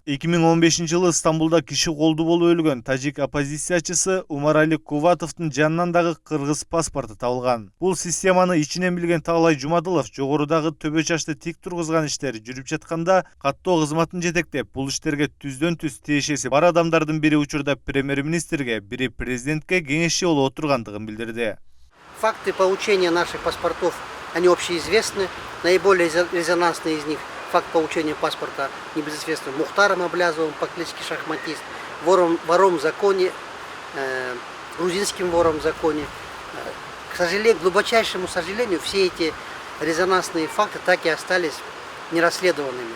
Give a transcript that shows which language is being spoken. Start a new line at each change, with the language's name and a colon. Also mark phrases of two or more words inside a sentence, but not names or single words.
Kyrgyz: 2015 жылы Стамбулда киши колду болуп өлгөн тажик оппозициячысы Умарали Куватовдун жанынан дагы кыргыз паспорту табылган. Бул системаны ичинен билген Таалай Жумадылов жогорудагы төбө чачты тик тургузган иштер жүрүп жатканда каттоо кызматын жетектеп, бул иштерге түздөн-түз тиешеси бар адамдардын бири учурда премьер-министрге, бири президентке кеңешчи болуп отургандыгын билдирди.
Russian: Факты получения наших паспортов, они общеизвестны. Наиболее резонансный из них факт получения паспорта небезызвестным Мухтаром Аблязовым по кличке Шахматист, вором в законе, грузинским вором в законе. К сожалению, к глубочайшему сожалению, все эти резонансные факты так и остались нерасследованными.